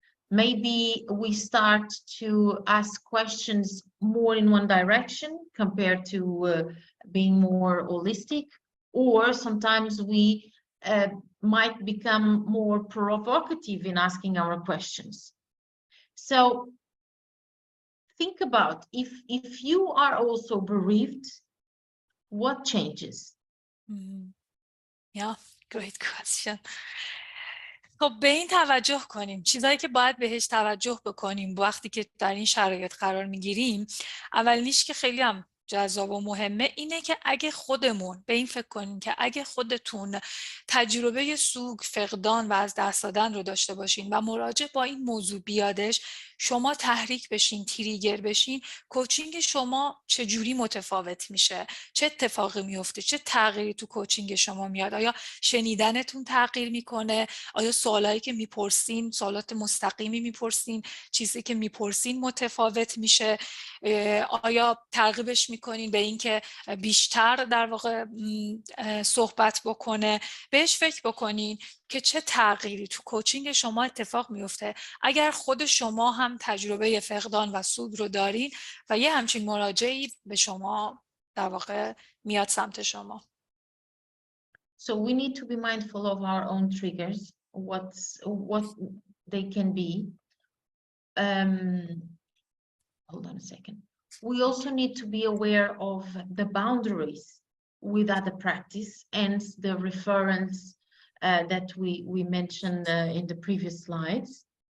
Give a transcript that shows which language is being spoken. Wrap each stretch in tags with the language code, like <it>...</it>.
<en>Maybe we start to ask questions more in one direction compared to being more holistic, or sometimes we might become more provocative in asking our questions. So think about if you are also bereaved, what changes? Yeah, great question.</en> <fa>خب به این توجه کنیم، چیزایی که باید بهش توجه بکنیم وقتی که در این شرایط قرار میگیریم. اولینیش که خیلی هم جذاب و مهمه اینه که اگه خودمون به این فکر کنیم که اگه خودتون تجربه سوگ، فقدان و از دست دادن رو داشته باشین و مراجع با این موضوع بیادش، شما تحریک بشین، تریگر بشین، کوچینگ شما چجوری متفاوت میشه، چه اتفاقی میفته، چه تغییری تو کوچینگ شما میاد. آیا شنیدنتون تغییر میکنه؟ آیا سوالایی که میپرسین سوالات مستقیمی میپرسین؟ چیزی که میپرسین متفاوت میشه؟ آیا ترغیبش میکنین به این که بیشتر در واقع صحبت بکنه؟ بهش فکر بکنین که چه تغییری تو کوچینگ شما اتفاق میفته اگر خود شما هم تجربه فقدان و سوگ رو دارین و یه همچین مراجعی به شما در واقع میاد سمت شما.</fa> <en>So we need to be mindful of our own triggers, what they can be. Hold on a second. We also need to be aware of the boundaries with other practice and the reference that we mentioned in the previous slides.</en>